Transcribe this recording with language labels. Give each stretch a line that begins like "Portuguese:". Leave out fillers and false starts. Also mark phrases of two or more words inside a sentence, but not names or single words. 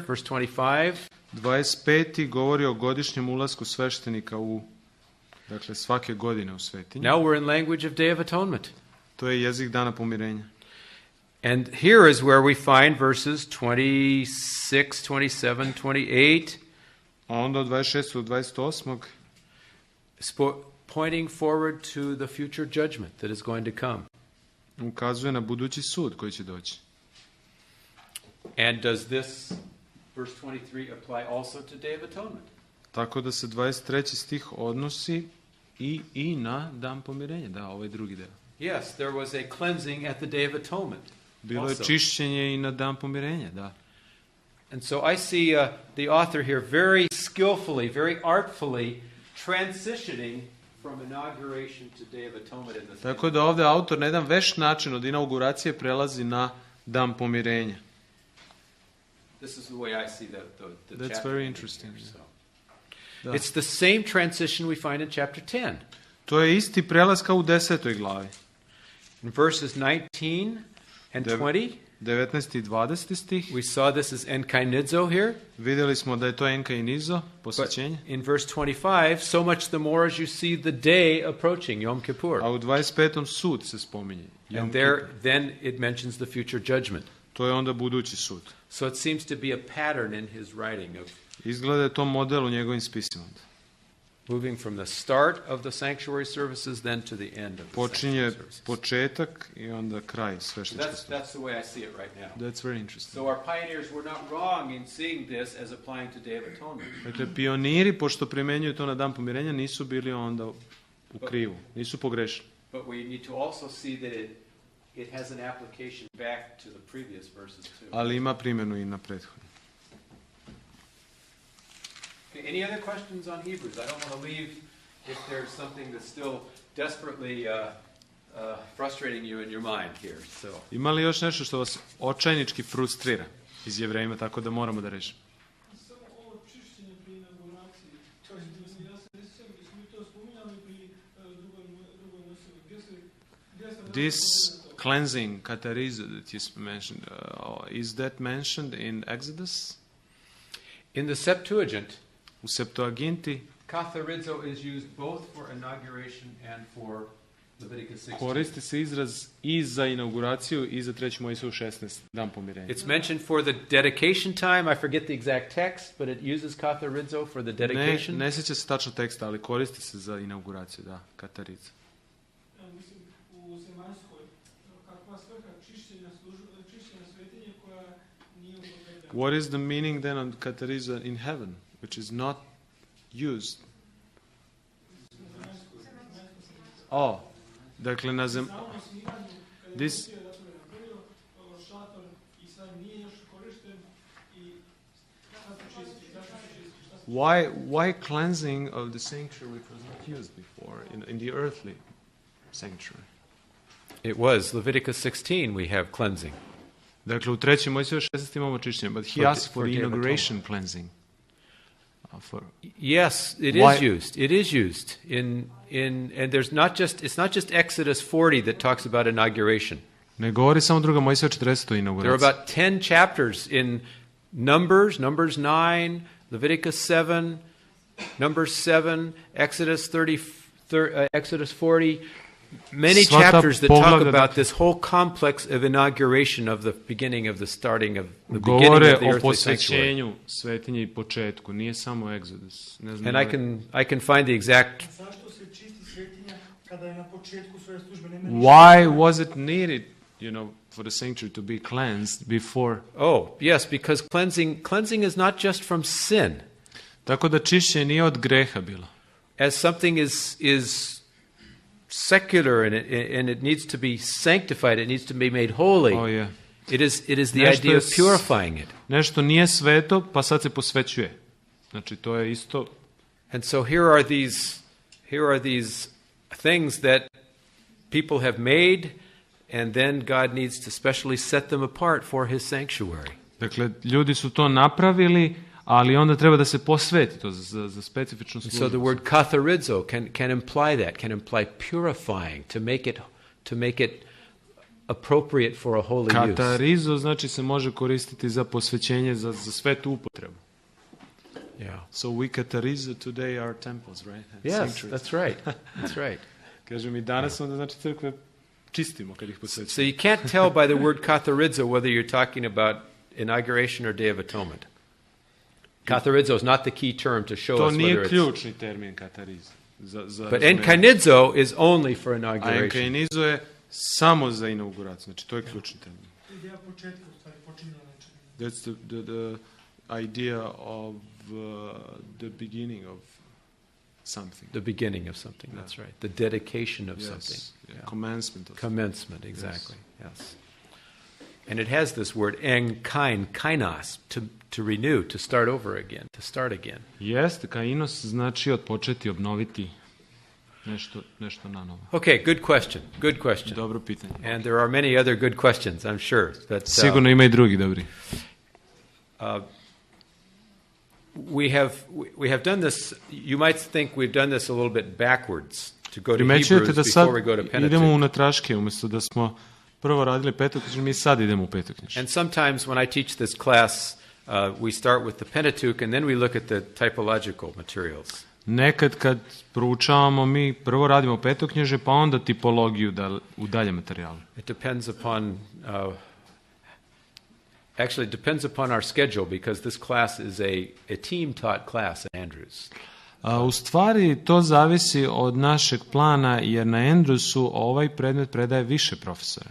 English: Verse 25. 25.
Serbian: govori o godišnjem ulasku sveštenika dakle svake godine u svetinju.
English: Now we're in language of Day of Atonement.
Serbian: To je jezik dana pomirenja.
English: And here is where we find verses 26, 27, 28.
Serbian: A onda od 26. do 28.
English: Pointing forward to the future judgment that is going to come.
Serbian: Ukazuje na budući sud koji će doći.
English: And does this verse 23 apply also to Day of Atonement?
Serbian: Tako da se 23. stih odnosi i na dan pomirenja, da, ovaj drugi deo.
English: Yes, there was a cleansing at the Day of Atonement.
Serbian: Bilo je čišćenje i na dan pomirenja, da.
English: And so I see the author here very skillfully, very artfully transitioning from inauguration to Day of Atonement in the
Serbian: Tako da ovdje autor na jedan vešt način od inauguracije prelazi na dan pomirenja.
English: This is the way I see the That's chapter very interesting. Here, so.
Serbian: Da.
English: It's the same transition we find in chapter 10.
Serbian: To je isti prelaz kao u 10. glavi.
English: In verses 19 and 20,
Serbian: 19. i 20. stih.
English: we saw this as enkainizo here.
Serbian: Vidjeli smo da je to enkainizo, posvećenje.
English: But in verse 25, so much the more as you see the day approaching, Yom Kippur.
Serbian: A u 25. sud se spominje.
English: And there, then it mentions the future judgment.
Serbian: To je onda budući sud.
English: So it seems to be a pattern in his writing of
Serbian: Izgleda je to model u njegovim spisima.
English: moving from the start of the sanctuary services then to the end of the
Serbian: Počinje
English: sanctuary services.
Serbian: početak i onda kraj svešteničke službe.
English: That's the way I see it right now. That's very interesting. So our pioneers were not wrong in seeing this as applying to Day of Atonement.
Serbian: Dakle, pioniri, pošto primjenjuju to na dan pomirenja, nisu bili onda u krivu, nisu pogrešili.
English: But we need to also see that it has an application back to the previous verses too.
Serbian: Ali ima primjenu i na prethodni.
English: Okay, any other questions on Hebrews? I don't want to leave if there's something that's still desperately frustrating you in your mind here. So.
Serbian: Ima li još nešto što vas očajnički frustrira iz Jevrejima, tako da moramo da rešimo? Samo ovo čišćenje pri inauguraciji. Ja se ne sjećam, smo mi to spominjali pri drugoj osobi.
English: This cleansing, katarizo, that you mentioned, is that mentioned in Exodus? In the Septuagint,
Serbian: U Septuaginti
English: katharizo is used both for inauguration and for Leviticus 16.
Serbian: koristi se izraz i za inauguraciju i za 3. Mojsiju 16, dan pomirenja.
English: It's mentioned for the dedication time. I forget the exact text, but it uses katharizo for the dedication.
Serbian: Ne sjeća se tačno teksta, ali koristi se za inauguraciju, da, katarizo. Mislim, u Zemaljskoj, kakva svrha čišćenja svetinje koja nije upotrebljena?
English: What is the meaning then of katarizo in heaven, which is not used? Oh,
Serbian: dakle na
English: this why cleansing of the sanctuary which was not used before in the earthly sanctuary? It was Leviticus 16 we have cleansing.
Serbian: Dakle, u 3. Mojsiju 16 imamo čišćenje,
English: but he asked for the inauguration cleansing. Yes, it is used. It is used and there's it's not just Exodus 40 that talks about inauguration.
Serbian: Ne govori samo 2. Mojsija 40 o
English: There
Serbian: inauguraciji.
English: are about 10 chapters in Numbers 9, Leviticus 7, Numbers 7, Exodus 40. Many chapters that talk about this whole complex of inauguration of the beginning of the starting of the beginning
Serbian: Govore
English: of the
Serbian: o
English: earthly sanctuary.
Serbian: posvećenju svetinje i početku, nije samo Exodus. Ne znam.
English: And I can find the exact.
Serbian: Zašto se čisti svetinja kada je na početku svoje službe?
English: Why was it needed, for the sanctuary to be cleansed before. Oh, yes, because cleansing is not just from sin.
Serbian: Tako da čišćenje nije od greha bilo.
English: As something is secular and it needs to be sanctified, it needs to be made holy. Oh, yeah. It is the idea of purifying it.
Serbian: Nešto nije sveto, pa sad se posvećuje. Znači, to je isto.
English: And so here are these things that people have made, and then God needs to specially set them apart for His sanctuary.
Serbian: Dakle, ljudi su to napravili, ali onda treba da se posveti to za specifičnu službu.
English: So the word katharizo can imply that, can imply purifying, to make it appropriate for a holy use.
Serbian: Katarizo znači se može koristiti za posvećenje, za svetu upotrebu.
English: Yeah. So we katarizo today our temples, right? And Yes, sanctuaries. that's right. That's right.
Serbian: Kaže mi danas onda znači crkve čistimo kad ih posvećujemo.
English: So you can't tell by the word katharizo whether you're talking about inauguration or Day of Atonement. Katharizo is not the key term to show
Serbian: To
English: us
Serbian: nije
English: whether it's...
Serbian: ključni termin katarizo.
English: But enkainizo is only for
Serbian: A
English: inauguration.
Serbian: enkainizo je samo za inauguraciju, znači to je ključni termin. Ideja početka, u stvari, počinjena nečega.
English: That's the idea of the beginning of something. The beginning of something, that's right. The dedication of something. Yeah. Commencement of Commencement, exactly. Yes. And it has this word kainos, to renew, to start over again, to start again.
Serbian: Jeste, kainos znači odpočeti, obnoviti nešto na novo.
English: Okay, good question. Good question.
Serbian: Dobro pitanje.
English: And there are many other good questions, I'm sure. But
Serbian: Sigurno ima i drugi dobri.
English: we have done this. You might think we've done this a little bit backwards to go to
Serbian: Primećujete
English: Hebrews
Serbian: da sad
English: before we go to
Serbian: idemo
English: Pentateuch.
Serbian: unatraške, umjesto da smo prvo radili petoknjižje, mi sad idemo u petoknjižje.
English: And sometimes when I teach this class, we start with the Pentateuch and then we look at the typological materials.
Serbian: Nekad kad proučavamo, mi prvo radimo petoknjižje, pa onda tipologiju u dalje materijalu. It depends upon, actually it depends upon our schedule because this class is a team-taught class at Andrews. U stvari to zavisi od našeg plana, jer na Andrewsu ovaj predmet predaje više profesora.